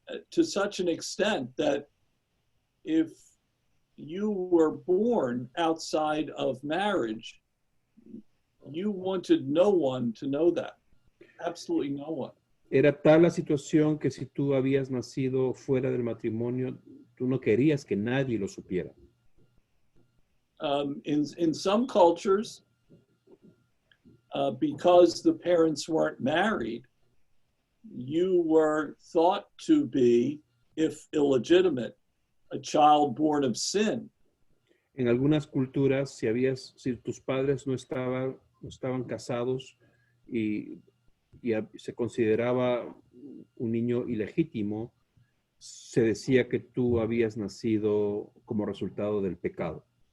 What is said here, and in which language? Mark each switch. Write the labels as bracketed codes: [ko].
[en] To such an extent that if you were born outside of marriage, you wanted no one to know that. Absolutely no one. [es] Era tal la situación que si tú habías nacido fuera del matrimonio, tú no querías que nadie lo supiera. [en] In some cultures, because the parents weren't married, you were thought to be, if illegitimate, a child born of sin. [es] En algunas culturas, si tus padres no estaban casados y se consideraba un niño ilegítimo, se decía que tú habías nacido como resultado del pecado.